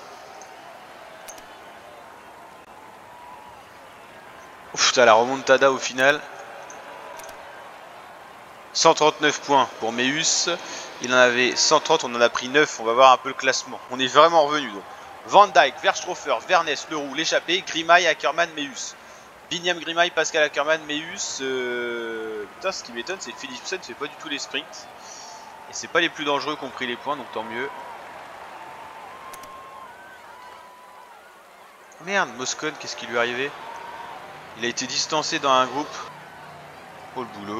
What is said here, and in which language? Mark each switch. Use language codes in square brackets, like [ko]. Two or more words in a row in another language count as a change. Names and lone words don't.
[fr] Ouf, t'as la remontada au final. 139 points pour Meus. Il en avait 130, on en a pris 9. On va voir un peu le classement. On est vraiment revenu donc. Van Dijk, Verstroffer, Vernes, Leroux, l'échappée, Grimay, Ackermann, Meus. Binyam Grimay, Pascal Ackermann, Meus. Putain, ce qui m'étonne, c'est que Philipsen ne fait pas du tout les sprints. Et c'est pas les plus dangereux qui ont pris les points, donc tant mieux. Merde, Moscone, qu'est-ce qui lui est arrivé? Il a été distancé dans un groupe. Oh le boulot.